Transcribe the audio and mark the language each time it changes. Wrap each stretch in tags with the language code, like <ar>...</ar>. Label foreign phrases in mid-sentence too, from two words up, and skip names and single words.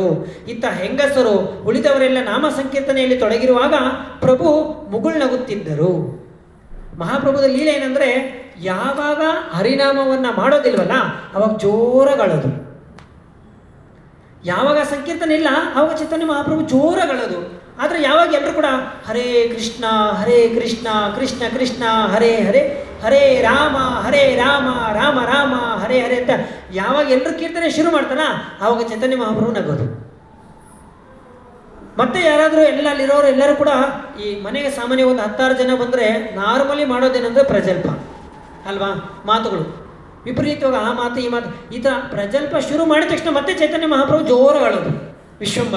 <kn>ಇತ್ತ ಹೆಂಗಸರು ಉಳಿದವರೆಲ್ಲ ನಾಮ ಸಂಕೀರ್ತನೆಯಲ್ಲಿ ತೊಡಗಿರುವಾಗ ಪ್ರಭು ಮುಗುಳ್ನಗುತ್ತಿದ್ದರು. ಮಹಾಪ್ರಭುದ ಲೀಲೆ ಏನಂದರೆ, ಯಾವಾಗ ಹರಿನಾಮವನ್ನು ಮಾಡೋದಿಲ್ವಲ್ಲ ಅವಾಗ ಜೋರಾಗಳದು, ಯಾವಾಗ ಸಂಕೀರ್ತನೆ ಇಲ್ಲ ಆವಾಗ ಚೈತನ್ಯ ಮಹಾಪ್ರಭು ಜೋರಾಗಳದು. ಆದರೆ ಯಾವಾಗ ಎಲ್ಲರೂ ಕೂಡ ಹರೇ ಕೃಷ್ಣ ಕೃಷ್ಣ ಕೃಷ್ಣ ಹರೇ ಹರೇ, ಹರೇ ರಾಮ ರಾಮ ರಾಮ ಹರೇ ಹರೇ ಅಂತ ಯಾವಾಗ ಎಲ್ಲರೂ ಕೀರ್ತನೆ ಶುರು ಮಾಡ್ತಾನ ಆವಾಗ ಚೈತನ್ಯ ಮಹಾಪ್ರಭು ನಗೋದು. ಮತ್ತೆ ಯಾರಾದರೂ ಅಲ್ಲಿರೋರು ಎಲ್ಲರೂ ಕೂಡ ಈ ಮನೆಗೆ ಸಾಮಾನ್ಯ ಒಂದು 10-6 ಜನ ಬಂದರೆ ನಾರ್ಮಲಿ ಮಾಡೋದೇನೆಂದರೆ ಪ್ರಜಲ್ಪ ಅಲ್ವಾ, ಮಾತುಗಳು ವಿಪರೀತವಾಗಿ ಆ ಮಾತು ಈ ಮಾತು, ಈ ಥರ ಪ್ರಜಲ್ಪ ಶುರು ಮಾಡಿದ ತಕ್ಷಣ ಮತ್ತೆ ಚೈತನ್ಯ ಮಹಾಪ್ರಭು ಜೋರಾಗಳೋದು ವಿಶ್ವಂಬರ.</kn>